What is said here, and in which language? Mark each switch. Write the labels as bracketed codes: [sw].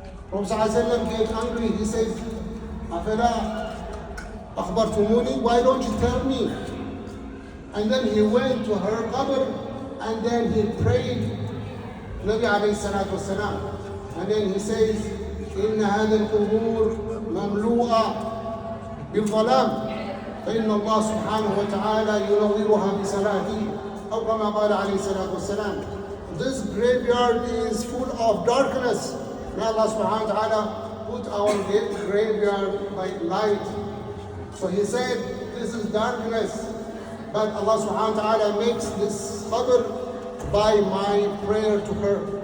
[en] Prophet ﷺ get angry. He says, [ar] Afala akhbartumuni, [en] why don't you tell me? And then he went to her qabr, and then he prayed, [ar] Nabi alayhi salatu wasalam. And then he says, إن هذه القبور مملوءة بالظلام فإن الله سبحانه وتعالى ينورها بصلاته أو كما قال عليه الصلاة والسلام. [en] This graveyard is full of darkness. May Allah [ar] subhanahu wa ta'ala [en] put our graveyard by light. So he said, this is darkness, but Allah [ar] subhanahu wa ta'ala [en] makes this qabr by my prayer to her.